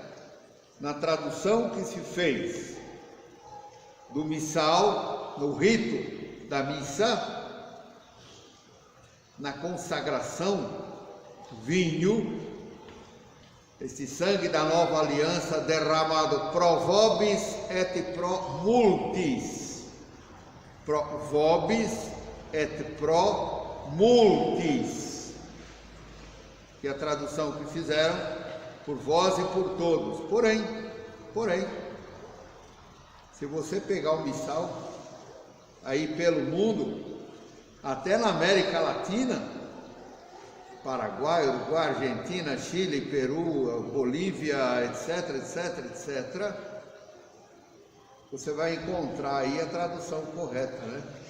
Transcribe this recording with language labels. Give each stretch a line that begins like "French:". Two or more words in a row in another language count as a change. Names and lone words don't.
Portuguese: Na tradução que se fez do missal, no rito da missa, na consagração, vinho, este sangue da nova aliança derramado
Latin: pro vobis et pro multis. Pro vobis et pro multis.
Portuguese: Que é a tradução que fizeram, por vós e por todos. Porém, se você pegar o missal aí pelo mundo, até na América Latina, Paraguai, Uruguai, Argentina, Chile, Peru, Bolívia, etc, você vai encontrar aí a tradução correta, né?